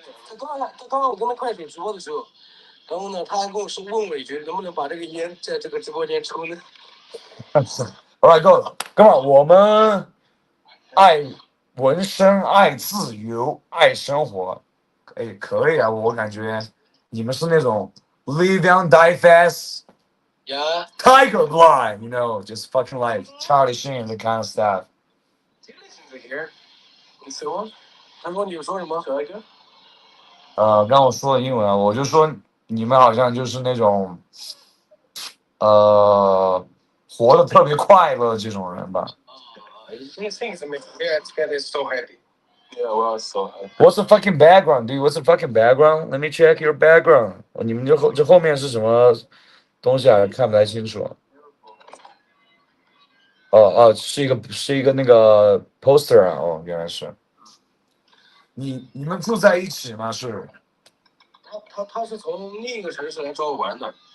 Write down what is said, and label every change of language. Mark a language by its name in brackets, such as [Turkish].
[Chinese] 他刚刚我跟他快手直播的时候，然后呢，他还跟我说问我一句，能不能把这个烟在这个直播间抽呢？好了，哥们儿，我们爱纹身，爱自由，爱生活。哎，可以啊，我感觉你们是那种 [English] live young, die fast, Yeah. tiger blood, you know, just fucking like Charlie Sheen, the kind of stuff. Here. [Chinese] 你说？他说你有说什么？小一个？刚我说的英文啊，我就说你们好像就是那种活得特别快乐的这种人吧。 [English] These things make me so happy. Yeah, well, so happy. What's the fucking background, dude? What's the fucking background? Let me check your background. [Chinese] 你们这后面是什么东西啊？看不太清楚。是一个那个 poster 啊，哦，原来是。你们住在一起吗？是？他是从另一个城市来找我玩的。